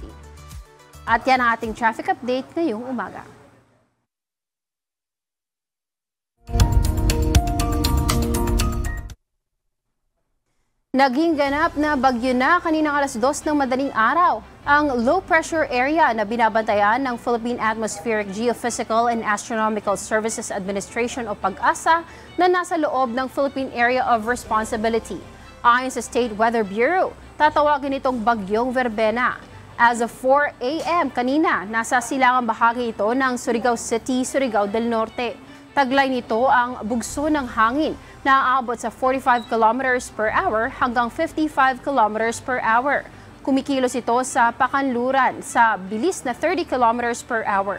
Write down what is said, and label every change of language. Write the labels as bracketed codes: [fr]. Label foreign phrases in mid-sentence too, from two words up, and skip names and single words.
[tl] At yan ang ating traffic update ngayong umaga. Naging ganap na bagyo na kaninang alas 2 ng madaling araw ang low pressure area na binabantayan ng Philippine Atmospheric Geophysical and Astronomical Services Administration o PAGASA na nasa loob ng Philippine Area of Responsibility. Ayon sa State Weather Bureau, tatawagin itong bagyong Verbena. [en] As of 4 a.m. [tl] kanina, nasa silangang bahagi ito ng Surigao City, Surigao del Norte. Taglay nito ang bugso ng hangin na aabot sa 45 [en] kilometers per hour [tl] hanggang 55 [en] kilometers per hour. [tl] Kumikilos ito sa pakanluran sa bilis na 30 [en] kilometers per hour.